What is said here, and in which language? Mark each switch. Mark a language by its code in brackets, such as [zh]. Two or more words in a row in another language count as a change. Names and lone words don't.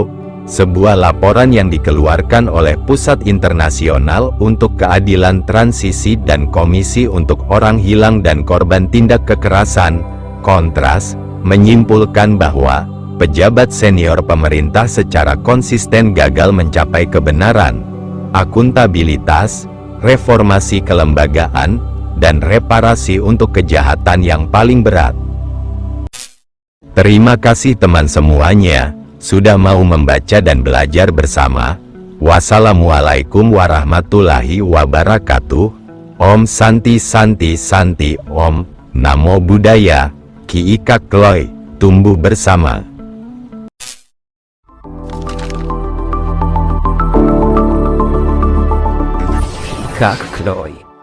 [id] Sebuah laporan yang dikeluarkan oleh Pusat Internasional untuk Keadilan Transisi dan Komisi untuk Orang Hilang dan Korban Tindak Kekerasan, Kontras, menyimpulkan bahwa pejabat senior pemerintah secara konsisten gagal mencapai kebenaran, akuntabilitas, reformasi kelembagaan, dan reparasi untuk kejahatan yang paling berat. Terima kasih teman semuanya, sudah mau membaca dan belajar bersama. [ar] والسلام عليكم ورحمة الله وبركاته. [sa] ॐ शान्ति शान्ति शान्ति ॐ, [pi] Namo Buddhaya, [sa] Ki Ika Kloy, [id] tumbuh bersama. Kak Kloy.